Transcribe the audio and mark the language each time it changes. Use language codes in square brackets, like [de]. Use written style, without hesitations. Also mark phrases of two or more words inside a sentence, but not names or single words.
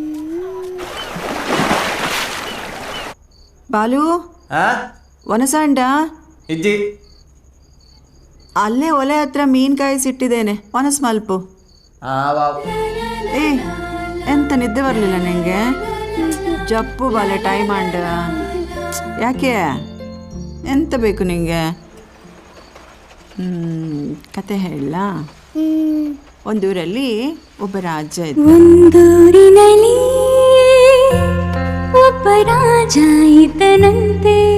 [tcy] ಬಾಲು ಒನಸಂಡ ಇಜ್ಜಿ [kn] ಅಲ್ಲೇ ಒಲೆ ಹತ್ರ ಮೀನ್ ಕಾಯಿಸಿಟ್ಟಿದ್ದೇನೆ, [tcy] ಒನಸ್ ಮಲ್ಪು. [kn] ಏ ಎಂತ ನಿದ್ದೆ ಬರಲಿಲ್ಲ ನಿಂಗೆ? [tcy] ಜಪ್ಪು ಬಾಲೆ ಟೈಮ್ ಅಂಡ. [kn] ಯಾಕೆ ಎಂತ ಬೇಕು ನಿಂಗೆ? ಕತೆ ಹೇಳ. ಒಂದೂರಲ್ಲಿ ಒಬ್ಬ ರಾಜ ಇದ್ದ. ಒಂದೂರಿನಲ್ಲಿ ಒಬ್ಬ ರಾಜ ಇದ್ದನಂತೆ.